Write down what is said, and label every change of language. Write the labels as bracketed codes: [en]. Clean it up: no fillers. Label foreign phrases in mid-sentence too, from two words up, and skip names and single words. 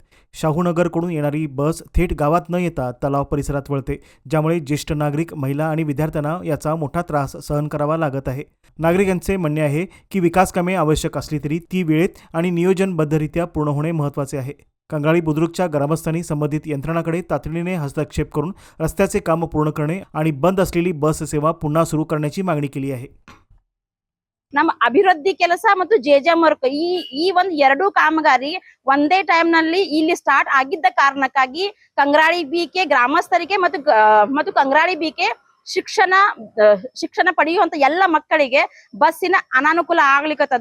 [mr] शाहूनगरकडून येणारी बस थेट गावात न येता तलाव परिसरात वळते, ज्यामुळे ज्येष्ठ नागरिक, महिला आणि विद्यार्थ्यांना याचा मोठा त्रास सहन करावा लागत आहे। नागरिकांचे म्हणणे आहे की विकास कामे आवश्यक असली तरी ती वेळेत आणि नियोजनबद्धरित्या पूर्ण होणे महत्त्वाचे आहे। कंगराळी बुद्रुकच्या ग्रामस्थांनी संबंधित यंत्रणाकडे तातडीने हस्तक्षेप करून रस्त्याचे काम पूर्ण करणे आणि बंद असलेली बस सेवा पुन्हा सुरू करण्याची मागणी केली आहे। [kn] ನಮ್ಮ ಅಭಿವೃದ್ಧಿ ಕೆಲಸ ಮತ್ತು ಜೆಜೆಎಂ ವರ್ಕ್ ಈ ಒಂದು ಎರಡು ಕಾಮಗಾರಿ ಒಂದೇ ಟೈಮ್ ನಲ್ಲಿ ಇಲ್ಲಿ ಸ್ಟಾರ್ಟ್ ಆಗಿದ್ದ ಕಾರಣಕ್ಕಾಗಿ ಕಂಗ್ರಾಳಿ ಬಿಕೆ ಗ್ರಾಮಸ್ಥರಿಗೆ ಮತ್ತು ಕಂಗ್ರಾಳಿ ಬಿಕೆ ಶಿಕ್ಷಣ ಪಡೆಯುವಂತ ಎಲ್ಲ ಮಕ್ಕಳಿಗೆ ಬಸ್ಸಿನ ಅನಾನುಕೂಲ ಆಗ್ಲಿಕ್ಕತ್ತದ।